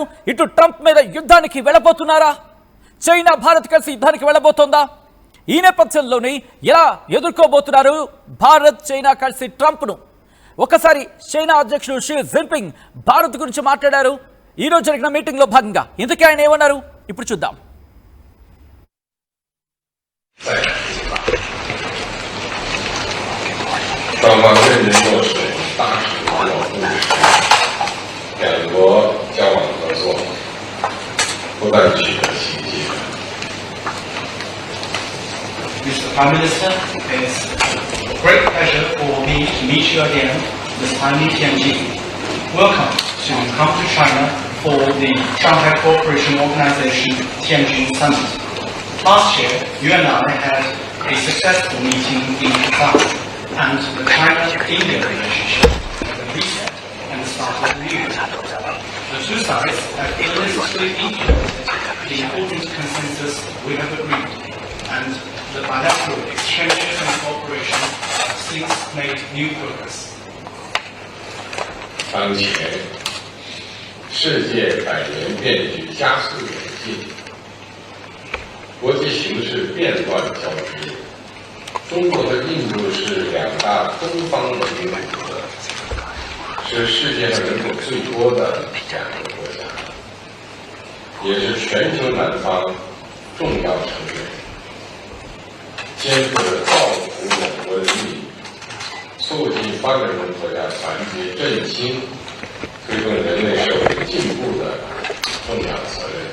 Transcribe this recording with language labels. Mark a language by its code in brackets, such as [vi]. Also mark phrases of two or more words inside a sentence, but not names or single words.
[te] ఇటు ట్రంప్ మీద యుద్ధానికి వెళ్ళబోతున్నారా, చైనా భారత్ కలిసి యుద్ధానికి వెళ్ళబోతోందా, ఈ నేపథ్యంలోనే ఎలా ఎదుర్కోబోతున్నారు భారత్ చైనా కలిసి ట్రంప్ను. ఒకసారి చైనా అధ్యక్షుడు షీ జిన్పింగ్ భారత్ గురించి మాట్లాడారు ఈరోజు జరిగిన మీటింగ్లో భాగంగా. ఇందుకే ఆయన ఏమన్నారు ఇప్పుడు చూద్దాం. [zh] 双方认真落实大使领导共识，两国交往合作不断取得新进。 [en] Mr. Prime Minister, it's a great pleasure for me to meet you again this time in Tianjin. Welcome to come to China for the Shanghai Cooperation Organization Tianjin Summit. Last year, you and I had a successful meeting in Kazan, and the China-India relationship had a reset and the start of new. The two sides have illicitly implemented the important consensus we have agreed, and the bilateral exchanges and cooperation have since made new progress. [zh] 当前，世界百年变局加速演进，国际形势变乱交织。中国和印度是两大东方文明古国，是世界上人口最多的两个国家，也是全球南方重要成员，肩负着造福我国的利益，促进发展中国家团结振兴，推动人类社会进步的重要责任。